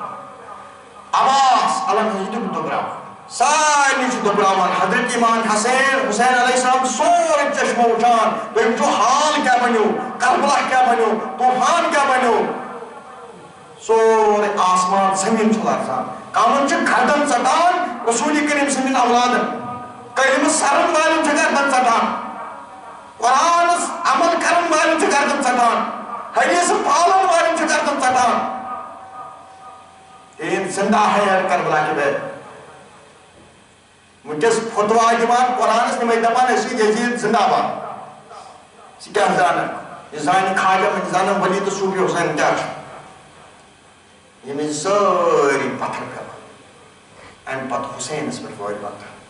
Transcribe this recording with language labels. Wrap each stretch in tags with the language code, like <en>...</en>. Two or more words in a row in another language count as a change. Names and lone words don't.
<ks>عباس الگ یہِ تہِ دۄبراوان سارنٕے چھُ دۄبراوان حضرت امام حسین علیہ السلام سورُے چشمو وٕچھان تُہۍ وٕچھِو حال کیٛاہ بنیو کربلا کیٛاہ بنیو طوفان کیٛاہ بنیو سورُے آسمان زٔمیٖن چھُ لرزان کمن چھِ گردن ژٹان رسوٗلِ کریٖم سٕنٛدٮ۪ن اولادن کلمہٕ سرن والٮ۪ن چھِ گردن ژٹان قرآنس عمل کرن والٮ۪ن چھِ گردن ژٹان حدیثہٕ پالن والٮ۪ن چھِ گردن ژٹان تیٖم</ks> <ur>زندہ ہے کربلا کے بعد</ur> <ks>وٕنکٮ۪س فتوا دِوان قرآنس تِمے دپان أسۍ چھِ یزیٖد زندہ باد ژٕ کیٛاہ زانکھ یہِ زانہِ خواجہ یہِ زانن ولی تہٕ صوٗفی حُسین کیٛاہ چھُ ییٚمِس سٲری پتھر پیوان امہِ پتہٕ حُسینس پٮ۪ٹھ وٲتۍ وتھان</ks>